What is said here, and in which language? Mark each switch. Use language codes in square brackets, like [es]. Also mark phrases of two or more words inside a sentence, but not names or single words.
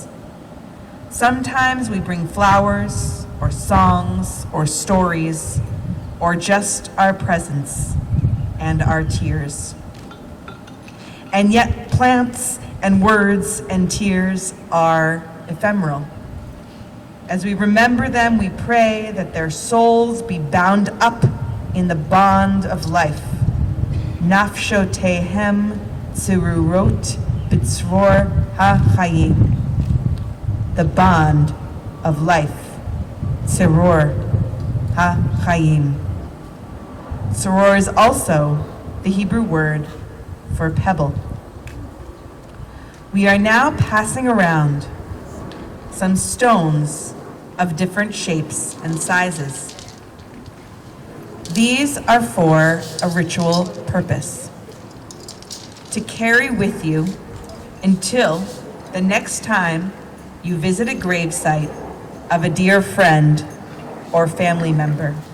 [en] Sometimes we bring flowers, or songs, or stories, or just our presence and our tears. And yet plants and words and tears are ephemeral. As we remember them, we pray that their souls be bound up in the bond of life. [he] נפשותיהם צרורות בצרור החיים. [en] The bond of life. [he] צרור החיים. [en] Tziror is also the Hebrew word for pebble. We are now passing around some stones of different shapes and sizes. These are for a ritual purpose, to carry with you until the next time you visit a gravesite of a dear friend or family member.